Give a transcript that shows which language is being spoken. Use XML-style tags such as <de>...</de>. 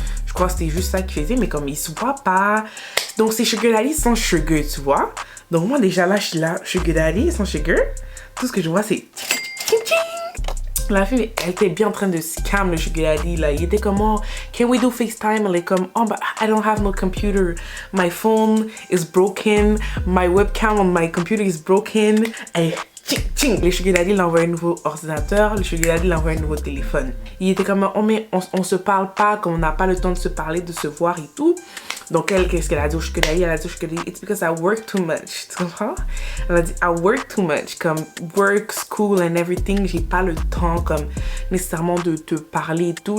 <fr>Je crois que c'était juste ça qu'il faisait, mais comme, il se voit pas. Donc, c'est sugar daddy sans sugar, tu vois. Donc, moi, déjà, là, je suis là, sugar daddy sans sugar. Tout ce que je vois, c'est... La fille, elle était bien en train de scam le sugar daddy, là. Il était comme,</fr> <en>oh, can we do FaceTime?</en> <fr>Elle est comme,</fr> <en>oh, but I don't have no computer. My phone is broken. My webcam on my computer is broken.</en> <fr>Et le sugar daddy l'envoie un nouveau ordinateur. Le sugar daddy l'envoie un nouveau téléphone. Il était comme, oh, mais on se parle pas, comme on n'a pas le temps de se parler, de se voir et tout. Donc elle, qu'est-ce qu'elle a dit au sugar daddy? Elle a dit au sugar daddy,</fr> <en>it's because I work too much.</en> <fr>Tu comprends? Elle a dit,</fr> <en>I work too much.</en> <fr>Comme</fr> <en>work, school and everything,</en> <fr>j'ai pas le temps comme nécessairement de te parler et tout.</fr>